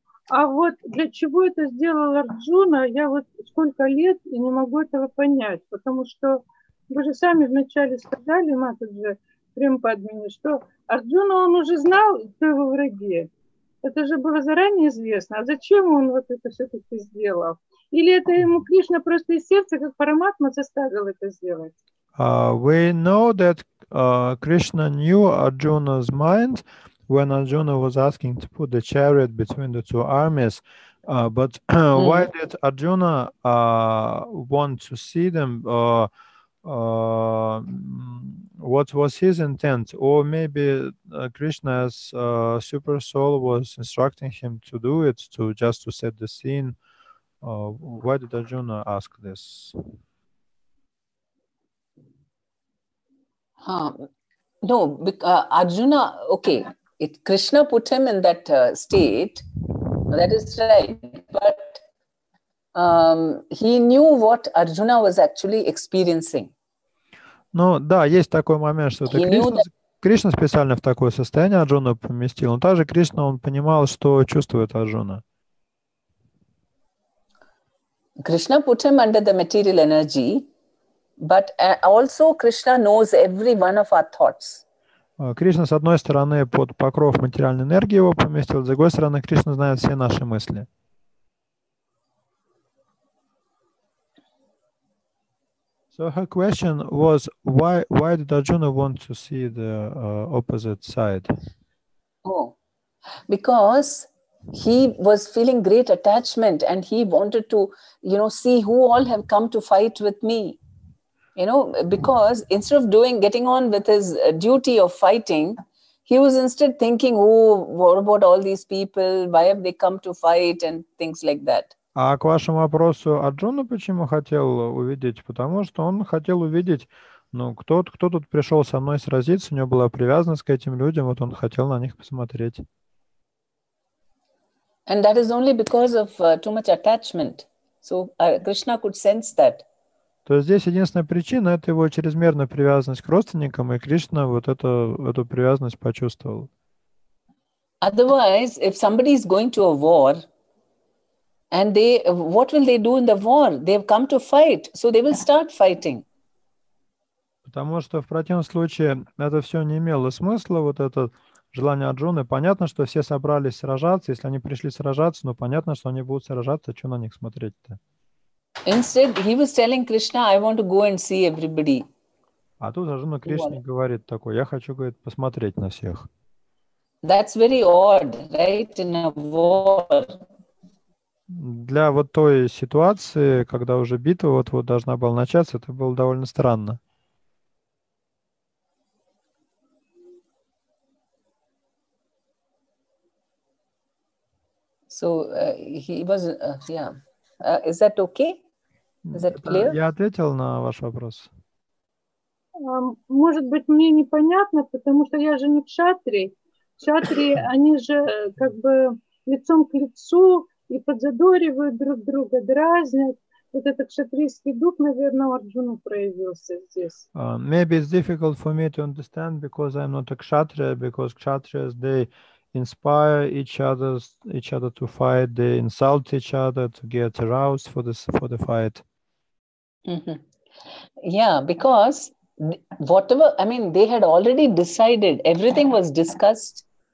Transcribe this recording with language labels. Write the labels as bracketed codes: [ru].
[ru] А вот для чего это сделал Арджуна, я вот сколько лет и не могу этого понять, потому что вы же сами вначале сказали, Матаджи, Према Падмини, что Арджуна он уже знал, кто его враги. Это же было заранее известно. А зачем он вот это все-таки сделал? Или это ему Кришна просто из сердца, как Параматма, заставил это сделать? [en] We know that Krishna knew Arjuna's mind when Arjuna was asking to put the chariot between the two armies. But why did Arjuna want to see them? What was his intent? Or maybe Krishna's super soul was instructing him to do it, just to set the scene. Why did Arjuna ask this? No, Arjuna, okay, Krishna put him in that state, that is right, but he knew what Arjuna was actually experiencing. [ru] Ну, да, есть такой момент, что это Кришна специально в такое состояние Арджуну поместил, но также Кришна, он понимал, что чувствует Арджуна. [en] Krishna put him under the material energy, but also Krishna knows every one of our thoughts. [ru] Кришна, с одной стороны, под покров материальной энергии его поместил, с другой стороны, Кришна знает все наши мысли. [en] So her question was, why did Arjuna want to see the opposite side? Oh, because he was feeling great attachment and he wanted to, see who all have come to fight with me. Because instead of getting on with his duty of fighting, he was instead thinking, oh, what about all these people? Why have they come to fight and things like that. [ru] А к вашему вопросу, Арджуна почему хотел увидеть? Потому что он хотел увидеть, кто тут пришел со мной сразиться, у него была привязанность к этим людям, вот он хотел на них посмотреть. [en] And that is only because of too much attachment. So Krishna could sense that. [ru] То есть здесь единственная причина – это его чрезмерная привязанность к родственникам, и Кришна вот эту привязанность почувствовал. [en] Otherwise, if somebody is going to a war, and what will they do in the war? They have come to fight, so they will start fighting. [ru] Потому что в противном случае это все не имело смысла, вот это желание Арджуны. Понятно, что все собрались сражаться. Если они пришли сражаться, ну понятно, что они будут сражаться, что на них смотреть-то? [en] Instead, he was telling Krishna, I want to go and see everybody. [ru] А тут Арджуна Кришне говорит такой, я хочу, говорит, посмотреть на всех. [en] That's very odd, right? In a war. [ru] Для вот той ситуации, когда уже битва вот должна была начаться, это было довольно странно. [en] So he was, yeah. Is that okay? Is that clear? [ru] Я ответил на ваш вопрос. Может быть, мне непонятно, потому что я же не кшатрий. Кшатрии, они же как бы лицом к лицу и подзадоривают друг друга, дразнят. Вот этот кшатрийский дух, наверное, у Арджуны проявился здесь. [en] Maybe it's difficult for me to understand because I'm not a kshatriya, because kshatriyas, they inspire each other to fight, they insult each other to get aroused for the fight. Mm-hmm. Yeah, because whatever, I mean, they had already decided, everything was discussed.